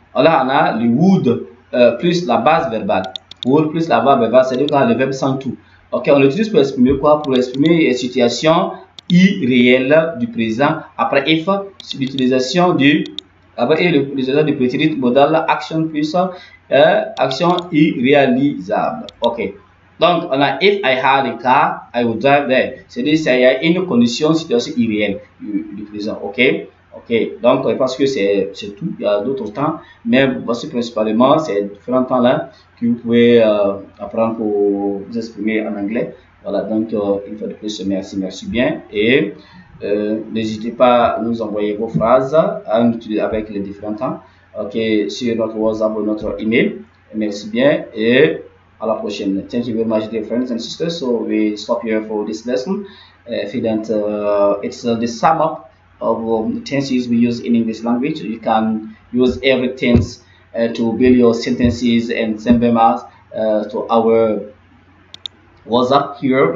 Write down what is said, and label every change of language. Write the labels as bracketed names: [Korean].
[French] Là, on a le would plus la base verbale. Would plus la base verbale, c'est-à-dire qu'on a le verbe sans tout. Ok, on l'utilise pour exprimer quoi? Pour exprimer une situation irréelle du présent. Après if, c'est l'utilisation du prétérit modal action plus action irréalisable. Ok. Donc, on a [English] if I had a car, I would drive there. [French] C'est-à-dire qu'il y a une condition, situation irréelle du présent. Ok. Donc, parce que c'est tout, il y a d'autres temps, mais voici principalement ces différents temps-là que vous pouvez apprendre pour vous exprimer en anglais. Voilà, donc, une fois de plus, merci bien. Et n'hésitez pas à nous envoyer vos phrases avec les différents temps. Ok, sur notre WhatsApp ou notre email. Merci bien et à la prochaine. [English] Thank you very much, dear friends and sisters. So we stop here for this lesson. If you don't, it's the sum up of the tenses we use in English language. You can use every tense to build your sentences and send them out to our WhatsApp here.